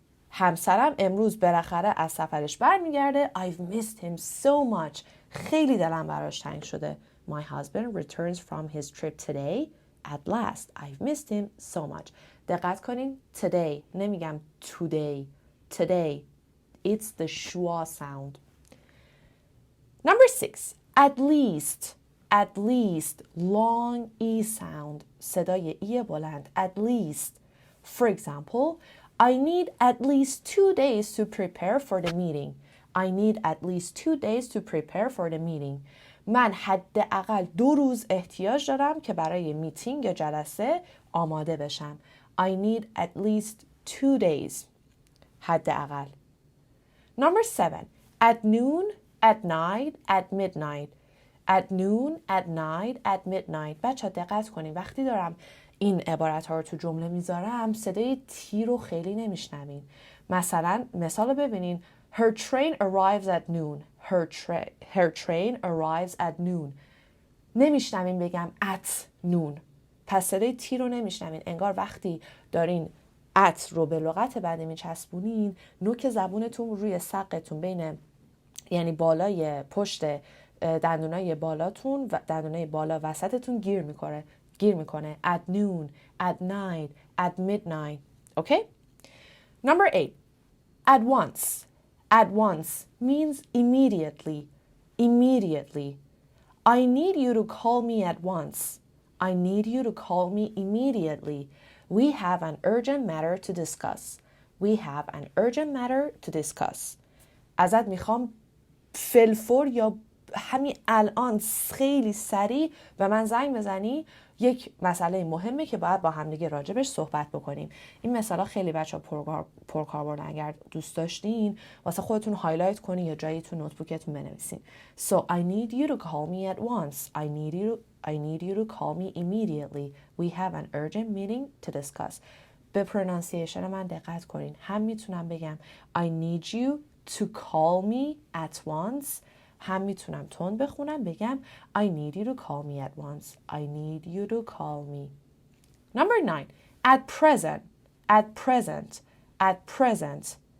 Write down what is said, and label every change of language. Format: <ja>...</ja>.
<fa>همسرم امروز بالاخره از سفرش برمیگرده.</fa> <en>I've missed him so much.</en> <fa>خیلی دلم براش تنگ شده.</fa> <en>My husband returns from his trip today at last. I've missed him so much.</en> <fa>دقت کنین today نمیگم today.</fa> <en>Today. It's the schwa sound. Number 6. At least. At least, long E sound,</en> <fa>صدای ای بلند.</fa> <en>At least. For example, I need at least 2 days to prepare for the meeting. I need at least 2 days to prepare for the meeting.</en> <fa>من حداقل 2 روز احتیاج دارم که برای میتینگ یا جلسه آماده بشم.</fa> <en>I need at least 2 days.</en> <fa>حداقل.</fa> <en>Number 7. At noon, at night, at midnight. At noon, at night, at midnight.</en> <fa>بچه دقت کنید وقتی دارم این عبارت ها رو تو جمله میذارم صدای تی رو خیلی نمیشنوین. مثلا مثال رو ببینین.</fa> <en>Her train arrives at noon. Her train arrives at noon.</en> <fa>نمیشنوین بگم</fa> <en>at noon.</en> <fa>پس صدای تی رو نمیشنوین. انگار وقتی دارین at رو به لغت بعدی میچسبونین، نوک زبونتون روی سقتون بین، یعنی بالای پشت دندونای بالاتون و دندونای بالا وسطتون گیر میکنه.</fa> <en>At noon, at night, at midnight. Okay? Number 8. At once. At once means immediately. Immediately. I need you to call me at once. I need you to call me immediately. We have an urgent matter to discuss. We have an urgent matter to discuss.</en> <fa>ازت میخوام فلفور یا همین الان خیلی سریع به من زنگ بزنی. یک مسئله مهمه که باید با همدیگه راجبش صحبت بکنیم. این مثلا خیلی بچه ها پرکاربردن. اگر دوست داشتین واسه خودتون هایلایت کنین یا جایی تو نوتبوکتون بنویسین.</fa> <en>So I need you to call me at once. I need you to call me immediately. We have an urgent meeting to discuss.</en> <fa>به پرونانسیشن من دقت کنین. هم میتونم بگم</fa> <en>I need you to call me at once.</en> <fa>هم میتونم تون بخونم بگم</fa> <en>I need you to call me at once. I need you to call me. Number 9. At present. At present. At present.</en>